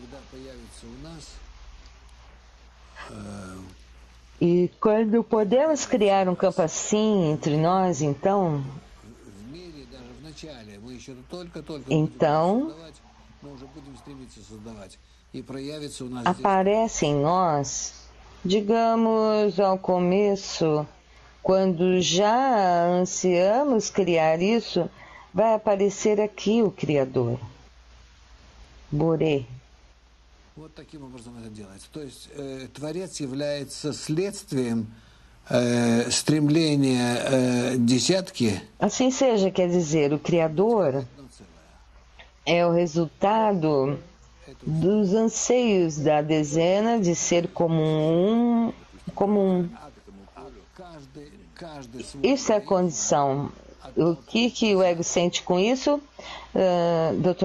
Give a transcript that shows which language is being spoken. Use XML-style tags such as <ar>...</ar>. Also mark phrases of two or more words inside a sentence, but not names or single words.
<pt>E quando podemos criar um campo assim entre nós, então aparece em nós, digamos, ao começo, quando já ansiamos criar isso, vai aparecer aqui o Criador. Boré.</pt> <ru>Вот таким образом это делается. То есть Творец является следствием стремления десятки.</ru> <pt>Assim seja, quer dizer, o Criador é o resultado dos anseios da dezena de ser comum. Isso é a condição. O que o ego sente com isso, Dr.</pt>